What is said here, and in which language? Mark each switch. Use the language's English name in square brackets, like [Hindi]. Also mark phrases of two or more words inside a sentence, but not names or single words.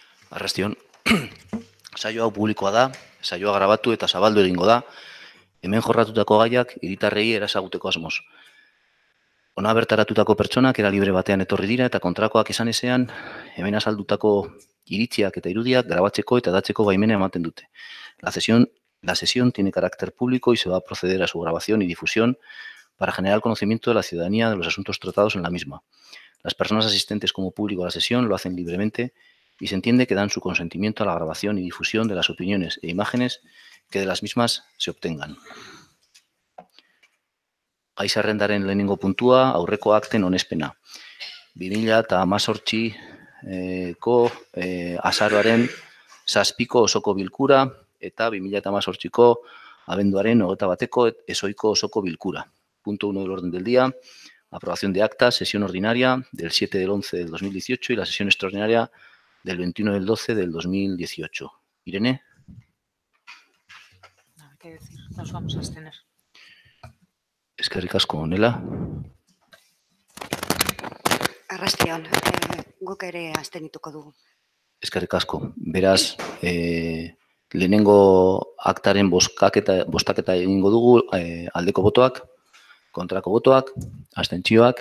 [Basque] Arrastion, saio hau publikoa da, saioa grabatu eta zabaldu egingo da, hemen jorratutako gaiak hiritarrei erasaguteko asmoz. Hona bertaratutako pertsonak era libre batean etorri dira eta kontrakoak esan ezean, hemen azaldutako iritziak eta irudiak grabatzeko eta datzeko baimena ematen dute. [Spanish] La sesión tiene carácter público y se va a proceder a su grabación y difusión para generar el conocimiento de la ciudadanía de los asuntos tratados en la misma. Las personas asistentes como público a la sesión lo hacen libremente y se entiende que dan su consentimiento a la grabación y difusión de las opiniones e imágenes que de las mismas se obtengan. [Basque] Gai zerrendaren lehenengo puntua, aurreko akten onespena. 2018ko azaroaren 7ko osoko bilkura eta 2018ko abenduaren 21ko ezohiko osoko bilkura. [Spanish] Punto 1 del orden del día. Aprobación de acta, sesión ordinaria del 7 del 11 del 2018 y la sesión extraordinaria del 21 del 12 del 2018. Irene. Nada que decir, nos vamos a abstener. [Basque] Eskerrik asko, Nela. Arrastion, guk ere abstenituko dugu. Eskerrik asko. Beraz, lehenengo aktaren bostaketa egingo dugu, aldeko botoak, kontrako botoak, abstentzioak.